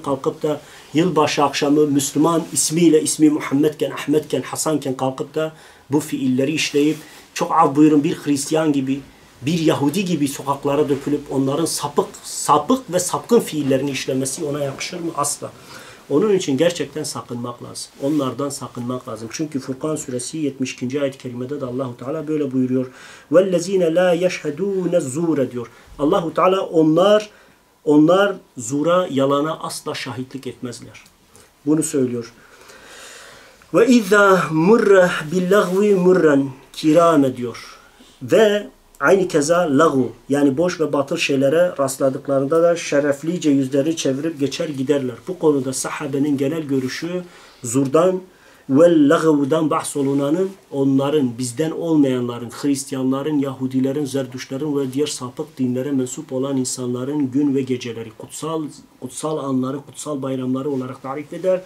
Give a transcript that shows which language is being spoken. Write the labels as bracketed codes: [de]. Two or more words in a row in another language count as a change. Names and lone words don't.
[tr] Kalkıp da yılbaşı akşamı Müslüman ismiyle, ismi Muhammedken, Ahmetken, Hasanken kalkıp da bu fiilleri işleyip çok af buyurun bir Hristiyan gibi, bir Yahudi gibi sokaklara dökülüp onların sapık ve sapkın fiillerini işlemesi ona yakışır mı? Asla. Onun için gerçekten sakınmak lazım. Onlardan sakınmak lazım. Çünkü Furkan suresi 72. ayet-i kerimede de Allahu Teala böyle buyuruyor. [ar] وَالَّذ۪ينَ لَا يَشْهَدُونَ الزُّورَ diyor. [tr] Allahu Teala onlar zura, yalana asla şahitlik etmezler. Bunu söylüyor. [ar] وَاِذَا مُرَّ بِاللَّغْوِ مُرًّا kirame diyor. [tr] Ve aynı keza lagu yani boş ve batıl şeylere rastladıklarında da şereflice yüzlerini çevirip geçer giderler. Bu konuda sahabenin genel görüşü zurdan ve lagvudan bahsolunanın onların bizden olmayanların, Hristiyanların, Yahudilerin, Zerdüşlerin ve diğer sapık dinlere mensup olan insanların gün ve geceleri kutsal anları, kutsal bayramları olarak tarif eder.